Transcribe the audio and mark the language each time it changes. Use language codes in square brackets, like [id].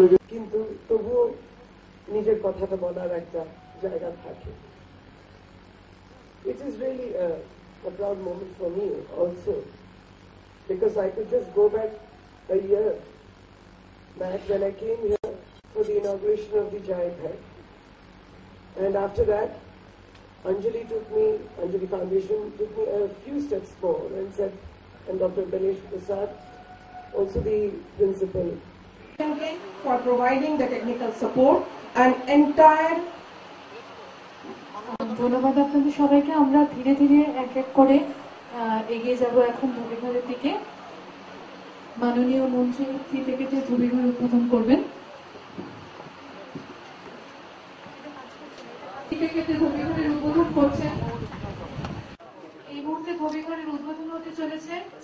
[bn] কিন্তু তবুও নিজের কথাটা বলার একটা জায়গা থাকে। [en] It is really a proud moment for me also, because I could just go back a year back when I came here for the inauguration of the Giant Head, and after that Anjali Foundation took me a few steps more and said, and Dr. Ganesh Prasad, also the principal, for providing the technical support and entire. [bn] ধন্যবাদ আপনাদের সবাইকে। আমরা ধীরে ধীরে এক এক করে এগিয়ে যাব এখন ধুবিঘরের দিকে। মাননীয় মন্ত্রী ফিতে কেটে ধুবিঘর উদ্বোধন করবেন। ফিতে কেটে ধুবিঘরের উদ্বোধন করছেন। এই মুহূর্তে ধুবিঘরের উদ্বোধন হতে চলেছে।